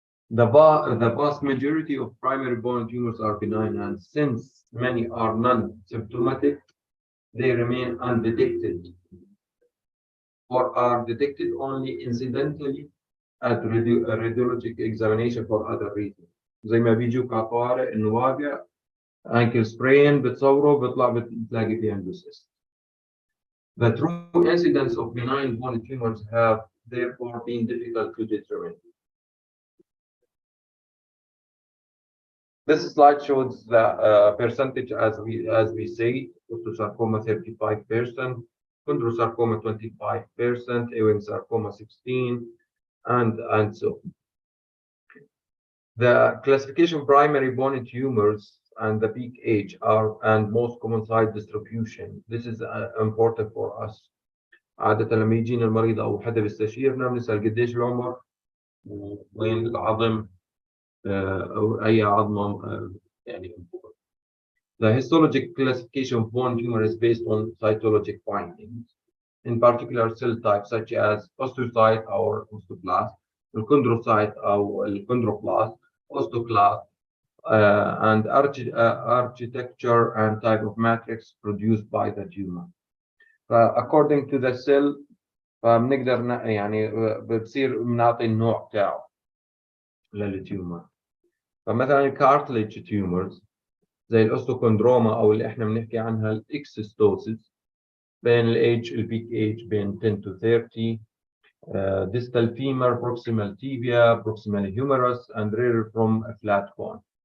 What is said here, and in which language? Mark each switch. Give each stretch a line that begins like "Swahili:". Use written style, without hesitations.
English: The vast majority of primary bone tumors are benign, and since many are non-symptomatic, they remain undetected or are detected only incidentally at radiologic examination for other reasons.
Arabic: زي ما بيجوك على الطوارئ انه واقع ankle sprain بتصوره بيطلع بتلاقي فيه عنده cyst.
English: The true incidence of benign bone tumors have therefore been difficult to determine. This slide shows the percentage as we say, osteosarcoma 35%, chondrosarcoma 25%, Ewing sarcoma 16%, and so on. The classification of primary bone tumors and the peak age and most common site distribution. This is important for us.
Arabic: عادة لما يجينا المريض أو حدا بيستشيرنا بنسأل قديش العمر وين العظم أو أي عظمة يعني.
English: The histologic classification of bone tumor is based on cytologic findings, in particular cell types such as osteocyte or osteoblast, chondrocyte or chondroblast, osteoclast, and architecture and type of matrix produced by the tumor. According to the cell
Arabic: فبنقدر يعني بتصير بنعطي النوع تاعه للتيومر. فمثلا الكارتليج تيومرز زي الاوستوكوندروما او اللي احنا بنحكي عنها الاكسيستوسيس بين الايج البيك ايج بين
English: 10 to 30, distal femur, proximal tibia, proximal humerus, and rare from a flat bone.